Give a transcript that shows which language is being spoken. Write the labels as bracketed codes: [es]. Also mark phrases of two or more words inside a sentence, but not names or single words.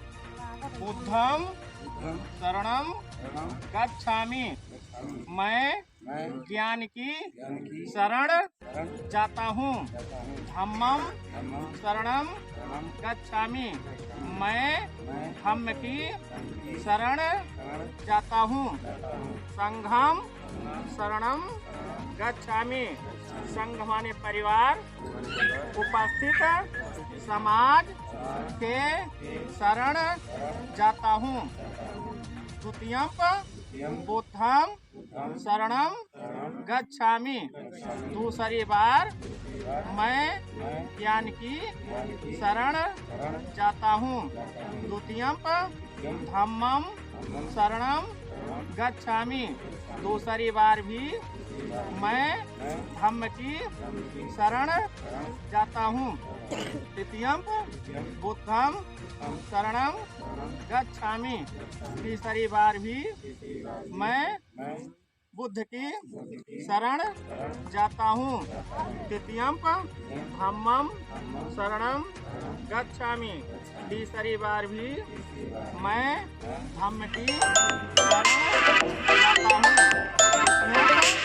[pi] बुद्धम शरणम गच्छामि। [hi] मैं ज्ञान की शरण जाता हूँ। [pi] धम्मम शरणम गच्छामि। [hi] मैं धम्म की शरण जाता हूँ। [pi] संघम शरणम गच्छामि। [hi] संघ माने परिवार, उपस्थित समाज के शरण जाता हूँ। [pi] द्वितीयम बुद्धम शरणम गच्छामि। [hi] दूसरी बार मैं ज्ञान की शरण जाता हूँ। [pi] द्वितीयम धम्मम शरणम गच्छामि। [hi] दूसरी बार भी मैं धम्म की शरण जाता हूँ। [pi] तृतीयम बुद्धम शरणम गच्छामि। [hi] तीसरी बार भी मैं बुद्ध की शरण जाता हूँ। [pi] तृतीयम धम्मम शरणम गच्छामि। [hi] तीसरी बार भी मैं धम्म की शरण जाता हूँ।